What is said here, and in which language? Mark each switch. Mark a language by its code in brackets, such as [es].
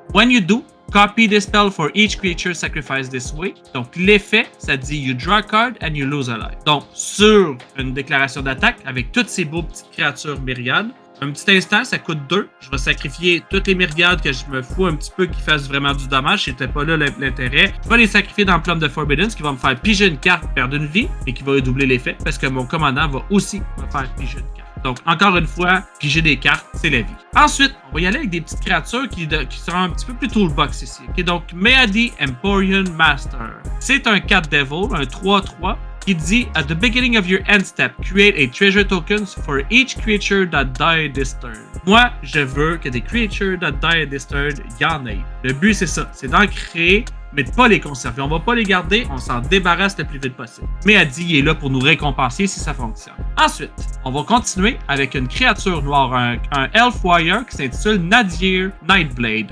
[en] When you do, copy this spell for each creature sacrificed this way. [fr] Donc, l'effet, ça dit [en] you draw a card and you lose a life. [fr] Donc, sur une déclaration d'attaque, avec toutes ces beaux petites créatures myriades, un petit instant, ça coûte 2. Je vais sacrifier toutes les myriades que je me fous un petit peu qui fassent vraiment du dommage. C'était pas là l'intérêt. Je vais les sacrifier dans Plum de Forbidden, ce qui va me faire piger une carte, perdre une vie, et qui va doubler l'effet, parce que mon commandant va aussi me faire piger une carte. Donc, encore une fois, piger des cartes, c'est la vie. Ensuite, on va y aller avec des petites créatures qui seront un petit peu plus toolbox ici. Okay, donc, Meadi Emporian Master. C'est un 4 Devil, un 3/3. Qui dit [en] at the beginning of your end step, create a treasure tokens for each creature that died this turn. [fr] Moi, je veux que des [en] creatures that died this turn, [fr] il y en ait. Le but, c'est ça, c'est d'en créer, mais de pas les conserver. On va pas les garder, on s'en débarrasse le plus vite possible. Mais Adi, il est là pour nous récompenser si ça fonctionne. Ensuite, on va continuer avec une créature noire, un Elf Warrior qui s'intitule Nadir Nightblade.